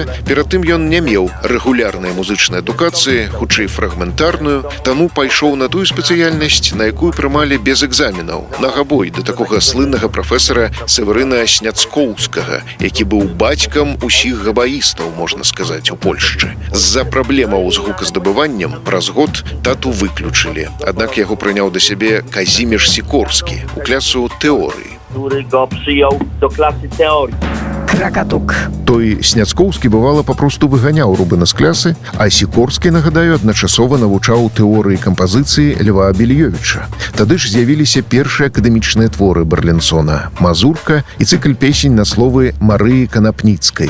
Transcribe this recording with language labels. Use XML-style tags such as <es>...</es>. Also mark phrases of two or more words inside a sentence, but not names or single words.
<be>Перад тым ён не меў рэгулярнай музычнай адукацыі, хутчэй фрагментарную, таму пайшоў на тую спецыяльнасць, на якую прымалі без экзаменаў, на габой, да такога слыннага прафесара Северына Сняцкоўскага, які быў бацькам усіх габаістаў, можна сказаць, у Польшчы. З-за праблемаў з гуказдабываннем праз год тату выключылі, аднак яго прыняў да сябе Казіміш Сікорскі у клясу тэорыі.</be> <pl>Który go przyjął do klasy teorii.</pl> <be>Кракатук. Той Сняцкоўскі, бывала, папросту выганяў Рубена з клясы, а Сікорскі, нагадаю, адначасова навучаў тэорыі кампазіцыі Льва Абельёвіча. Тады ж з'явіліся першыя акадэмічныя творы Берлінсона «Мазурка» і цыкль песень на словы Марыі Канапніцкай.</be>